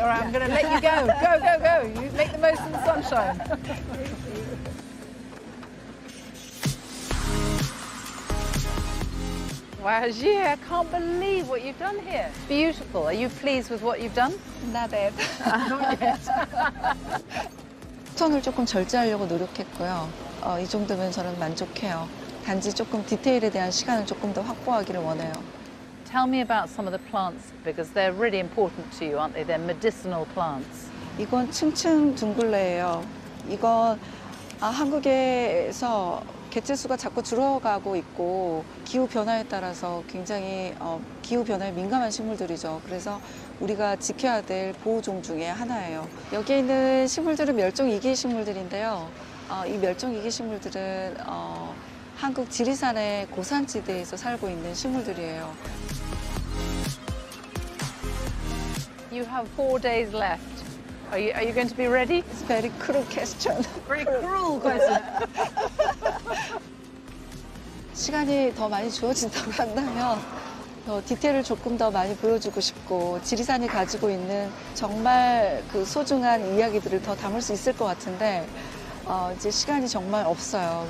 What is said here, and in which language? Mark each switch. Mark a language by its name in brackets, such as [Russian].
[English] All right, I'm going to let you go. Go, go, go. You make the most of the sunshine. Wow, Jie, I can't believe what you've done here. Beautiful. Are you pleased with what you've done? Not yet. Not yet. [Korean] 톤을 조금 절제하려고 노력했고요. 이 정도면 저는 만족해요. 단지 조금 디테일에 대한 시간을 조금 더 확보하기를 원해요. [English] Tell me about some of the plants because they're really important to you, aren't they? They're medicinal plants. [Korean] 이건 층층 둥글레예요. 이건 한국에서 개체수가 자꾸 줄어가고 있고 기후 변화에 따라서 굉장히 기후 변화에 민감한 식물들이죠. 그래서 우리가 지켜야 될 보호종 중에 하나예요. 여기에 있는 식물들은 멸종위기 식물들인데요. 이 멸종위기 식물들은 한국 지리산의 고산지대에서 살고 있는 식물들이에요. [English] You have 4 days left. Are you going to be ready? It's a very cruel question. Very cruel question. [Korean] 시간이 더 많이 주어진다고 한다면 디테일을 조금 더 많이 보여주고 싶고 지리산이 가지고 있는 정말 그 소중한 이야기들을 더 담을 수 있을 것 같은데 이제 시간이 정말 없어요.